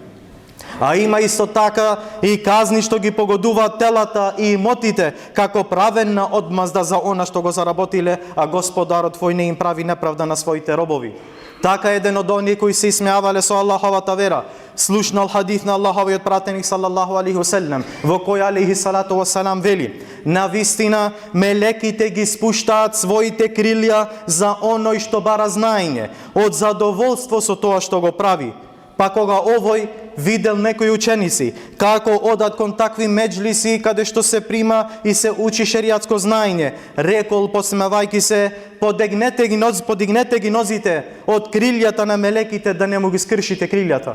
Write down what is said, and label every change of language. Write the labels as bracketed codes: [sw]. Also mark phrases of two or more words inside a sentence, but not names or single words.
[mk] А има исто така и казни што ги погодуваат телата и имотите како правенна одмазда за она што го заработиле, а Господарот твој не им прави неправда на своите робови. Така еден од оние кои се исмеавале со Аллаховата вера слушнал хадис на Аллаховиот пратеник [ar] صلى الله عليه وسلم, [mk] во кој [ar] عليه الصلاة والسلام [mk] вели: на вистина мелеките ги спуштаат своите крилја за оној што бара знаење, од задоволство со тоа што го прави. Па кога овој видел некои ученици како одат кон такви меджлиси каде што се прима и се учи шеријатско знаење, рекол посмевајки се: подигнете ги нозите од крилјата на мелеките да не му ги скршите крилјата.